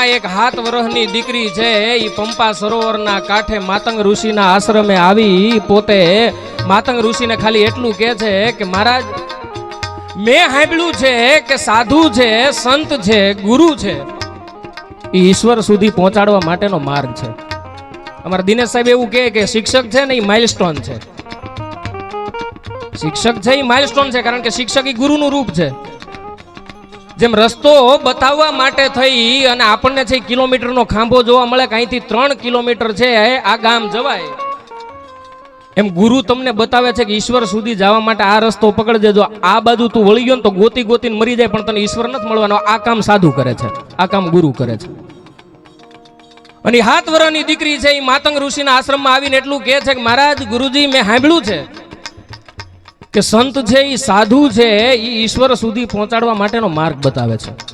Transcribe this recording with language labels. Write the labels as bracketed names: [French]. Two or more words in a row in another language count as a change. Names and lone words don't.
[Gujarati] એક 7 વર્ષની દીકરી છે ઈ પંપા સરોવર ના કાઠે માતંગ ઋષિ ના આશ્રમે આવી પોતે માતંગ ઋષિ ને ખાલી એટલું કહે છે કે મહારાજ મેં સાંભળ્યું છે કે સાધુ છે સંત છે ગુરુ છે ઈ ઈશ્વર સુધી પહોંચાડવા માટેનો માર્ગ છે અમારા દિનેશ સાહેબ એવું કહે કે શિક્ષક છે ને એ માઇલસ્ટોન છે શિક્ષક છે એ માઇલસ્ટોન છે કારણ કે શિક્ષક એ ગુરુનું રૂપ છે જેમ રસ્તો બતાવવા માટે થઈ અને આપણને છે કિલોમીટરનો ખાંભો જોવા મળે કે અહીંથી 3 કિલોમીટર છે આ ગામ જવાય એમ ગુરુ તમને બતાવે છે કે ઈશ્વર સુધી જવા માટે આ રસ્તો પકડજે જો આ બાજુ તું વળી ગયો ને તો ગોતી ગોતીને મરી જાય પણ તને ઈશ્વર નથી મળવાનો આ કામ સાધુ કરે છે આ કામ ગુરુ કરે છે અને 7 વર્ષની દીકરી છે એ માતંગ ઋષિના આશ્રમમાં આવીને એટલું કહે છે કે મહારાજ ગુરુજી મેં સાંભળ્યું છે કે સંત છે એ સાધુ છે એ ઈશ્વર સુધી પહોંચાડવા માટેનો માર્ગ બતાવે છે